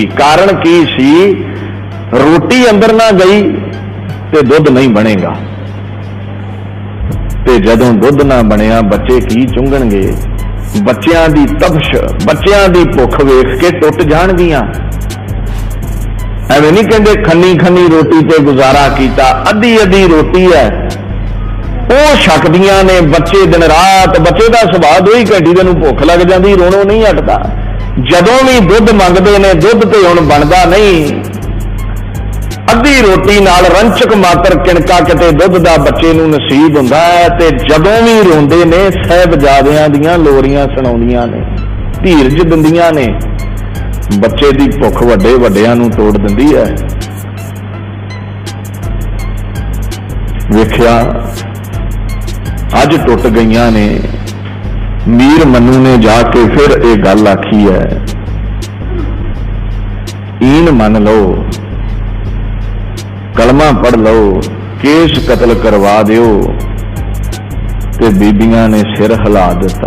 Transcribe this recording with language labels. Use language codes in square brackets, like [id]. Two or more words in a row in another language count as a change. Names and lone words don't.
[pa] ਕਾਰਨ ਕੀ ਸੀ, ਰੋਟੀ ਅੰਦਰ ਨਾ ਗਈ ਤੇ ਦੁੱਧ ਨਹੀਂ ਬਣੇਗਾ, ਤੇ ਜਦੋਂ ਦੁੱਧ ਨਾ ਬਣਿਆ ਬੱਚੇ ਕੀ ਚੁੰਘਣਗੇ। ਬੱਚੀਆਂ ਦੀ ਤਪਸ਼, ਬੱਚੀਆਂ ਦੀ ਭੁੱਖ ਵੇਖ ਕੇ ਟੁੱਟ ਜਾਣਗੀਆਂ। ਐਵੇਂ ਨਹੀਂ ਕਹਿੰਦੇ ਖੰਨੀ ਖੰਨੀ ਰੋਟੀ ਤੇ ਗੁਜ਼ਾਰਾ ਕੀਤਾ, ਅੱਧੀ ਅੱਧੀ ਰੋਟੀ ਹੈ ਉਹ ਛਕਦੀਆਂ ਨੇ। ਬੱਚੇ ਦਿਨ ਰਾਤ, ਬੱਚੇ ਦਾ ਸੁਭਾਅ 2 ਹੀ ਘੰਟੇ ਦੇ ਨੂੰ ਭੁੱਖ ਲੱਗ ਜਾਂਦੀ, ਰੋਣੋਂ नहीं ਹਟਦਾ। ਜਦੋਂ ਵੀ ਦੁੱਧ ਮੰਗਦੇ ਨੇ, ਦੁੱਧ ਤੇ ਹੁਣ ਬਣਦਾ ਨਹੀਂ। ਅੱਧੀ ਰੋਟੀ ਨਾਲ ਰੰਚਕ ਮਾਤਰ ਕਿਣਕਾ ਕਿਤੇ ਦੁੱਧ ਦਾ ਬੱਚੇ ਨੂੰ ਨਸੀਬ ਹੁੰਦਾ ਹੈ। ਤੇ ਜਦੋਂ ਵੀ ਰੋਂਦੇ ਨੇ, ਸਾਹਿਬਜ਼ਾਦਿਆਂ ਦੀਆਂ ਲੋਰੀਆਂ ਸੁਣਾਉਂਦੀਆਂ ਨੇ, ਧੀਰਜ ਦਿੰਦੀਆਂ ਨੇ। ਬੱਚੇ ਦੀ ਭੁੱਖ ਵੱਡੇ ਵੱਡਿਆਂ ਨੂੰ ਤੋੜ ਦਿੰਦੀ ਹੈ। ਵੇਖਿਆ ਅੱਜ ਟੁੱਟ ਗਈਆਂ ਨੇ। ਮੀਰ ਮਨੂ ਨੇ ਜਾਕੇ ਫਿਰ ਯੇ ਗੱਲ ਆਖੀ ਹੈ, ਈਨ ਮੰਨ ਲੋ, ਕਲਮਾ ਪੜ੍ਹ ਲੋ, ਕੇਸ ਕਤਲ ਕਰਵਾ ਦਿਓ। ਤੇ ਬੀਬੀਆਂ ਨੇ ਸਿਰ ਹਿਲਾ ਦਿੱਤਾ।